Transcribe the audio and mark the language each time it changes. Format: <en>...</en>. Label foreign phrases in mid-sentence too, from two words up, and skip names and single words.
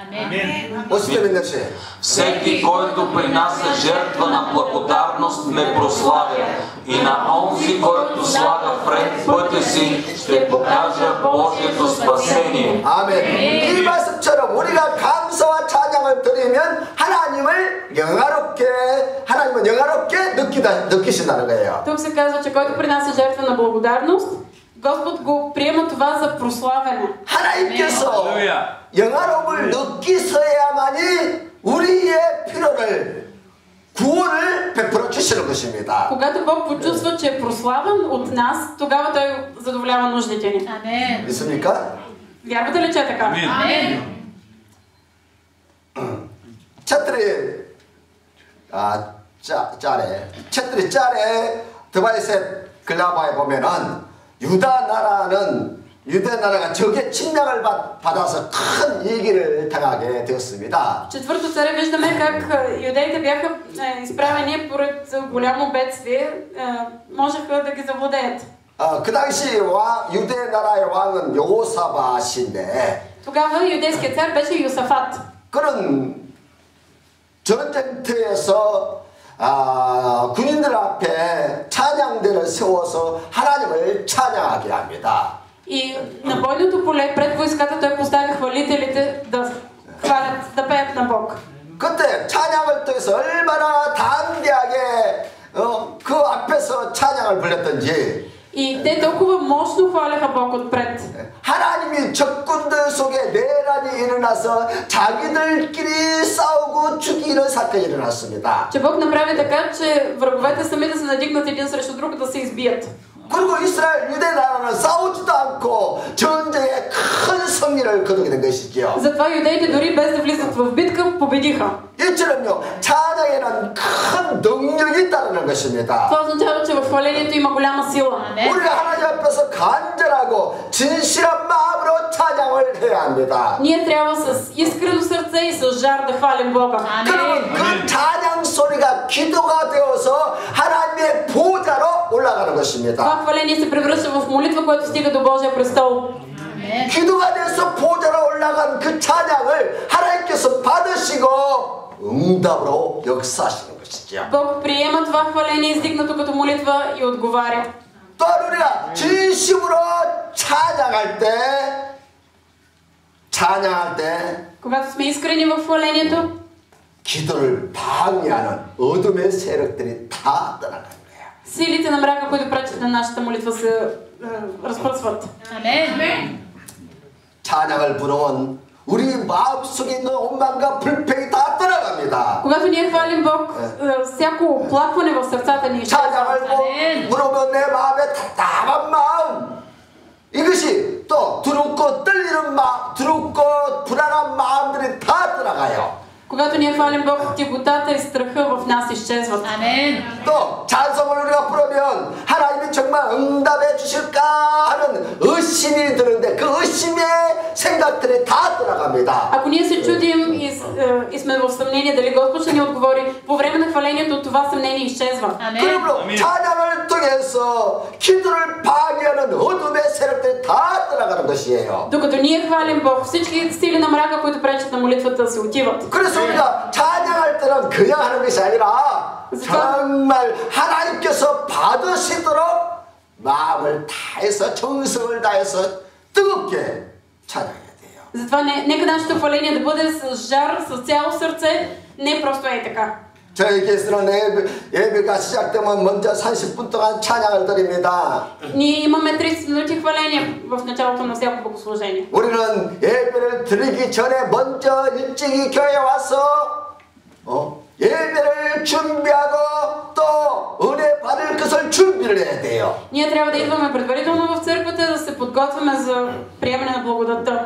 <bg>Всеки, който принася жертва на благодарност, ме прославя, и на онзи, който слага вред пътя си, ще покажа Божието спасение.</bg> <ko>아멘. 이 말씀처럼 우리가 감사와 찬양을 드리면 하나님은 영화롭게 느끼신다는 거예요.</ko> <bg>Тук се казва, че който принася жертва на благодарност, Господ го приема това за прославяне.</bg> <ko>하나님께서 영화로움을 느끼셔야만이 우리의 필요를 구원을 베풀어 주시는 것입니다.</ko> <bg>Когато Бог почувства, че е прославен от нас, тогава Той задоволява нуждите ни. Амен.</bg> <ko>믿습니까?</ko> <bg>Вярвате ли, че е така? Амен. 챗들이 짤에 드바이셋 글라바에</bg> <ko>보면은 유대 나라가 적의 침략을 받아서 큰 위기를 당하게 되었습니다.</ko> <bg>В четвърто царе виждаме как юдеите бяха изправени поред голямо бедствие, можеха да ги завладеят.</bg> <ko>그 당시 유대 나라의 왕은 여호사밧인데</ko> <bg>Тогава юдейският цар беше Йосафат.</bg> <ko>그런 전쟁터에서 군인들 앞에 찬양대를 세워서 하나님을 찬양하게 합니다.</ko> <bg>И на бойното поле пред войската той поставя хвалителите да хвалят, да пеят на Бог.</bg> <ko>그때 찬양을 통해서 얼마나 담대하게 그 앞에서 찬양을 불렀던지</ko> <bg>И те толкова мощно хваляха Бог отпред.</bg> <ko>하나님이 적군들 속에 내란이 일어나서 자기들끼리 싸우고 죽이는 사건이 일어났습니다.</ko> <bg>Че Бог направи така, че враговете сами да се надигнат един срещу друг да се избият.</bg> <ko>그리고 이스라엘 유대 나라는 싸우지도 않고 전쟁에 큰 승리를 거두게 된 것이지요.</ko> <bg>Затова юдеите дори без да влизат в битка победиха.</bg> <ko>이처럼요 찬양에는 큰 능력이 있다는 것입니다.</ko> <bg>Това означава, че в хвалението има голяма сила.</bg> <ko>우리가 하나님 앞에서 간절하고 진실한 마음으로 찬양을 해야 합니다.</ko> <bg>Ние трябва с искрено сърце и с жар да хвалим Бога.</bg> <ko>그러면 그 찬양 소리가 기도가 되어서 하나님의 보좌로 올라가는 것입니다.</ko> <bg>Това хваление се превръща в молитва, която стига до Божия престол.</bg> <ko>기도가 돼서 보좌로 올라간 그 찬양을 하나님께서 받으시고 응답으로 역사하시는 것이죠.</ko> <bg>Бог приема това хваление, издигнато като молитва и отговаря.</bg> <ko>또 우리가 진심으로 찬양할 때</ko> <bg>Когато сме искрени в хвалението,</bg> <ko>기도를 방해하는 어둠의 세력들이 다 떠나가는 거예요.</ko> <bg>силите на мрака, които пречат на нашата молитва, се разпръсват. Амен.</bg> <ko>찬양을 부르면 우리 마음속에 있는 원망과 불평이 다 떠나갑니다.</ko> <bg>Когато ние хвалим Бог, всяко оплакване в сърцата ни изчезва.</bg> <ko>찬양을 부르면 내 마음에 답답한 마음 이것이 또 두렵고 떨리는 마음, 두렵고 불안한 마음들이 다 떠나가요.</ko> <bg>Когато ние хвалим Бог, тяготата и страха в нас изчезват. Амен.</bg> <ko>또 찬송을 우리가 부르면 하나님이 하나님이 정말 응답해 주실까 하는 의심이 드는데 그 의심의 생각들이 다 떠나갑니다.</ko> <bg>Ако ние се чудим и сме в съмнение дали Господ ще ни отговори, по време на хвалението това съмнение изчезва.</bg> <ko>그러므로 찬양을 통해서 기도를 방해하는 어둠의 세력들이 다 떠나가는 것이에요.</ko> <bg>Докато ние хвалим Бог, всички сили на мрака, които пречат на молитвата, се отиват.</bg> <ko>그래서 우리가 찬양할 때는 그냥 하는 것이 아니라 정말 하나님께서 받으시도록 마음을 다해서 정성을 다해서 뜨겁게 찬양해야 돼요.</ko> <bg>Затова нека нашето хваление да бъде с жар, с цяло сърце, не просто е така.</bg> <ko>저희께서는 예배가 시작되면 먼저 30분 동안 찬양을 드립니다.</ko> <bg>Ние имаме 30 минути хваление в началото на всяко богослужение.</bg> <ko>우리는 예배를 드리기 전에 먼저 일찍이 교회에 와서 예배를 준비하고 또 은혜 받을 것을 준비를 해야 돼요.</ko> <bg>Ние трябва да идваме предварително в църквата, да се подготвяме за приемане на благодатта.</bg>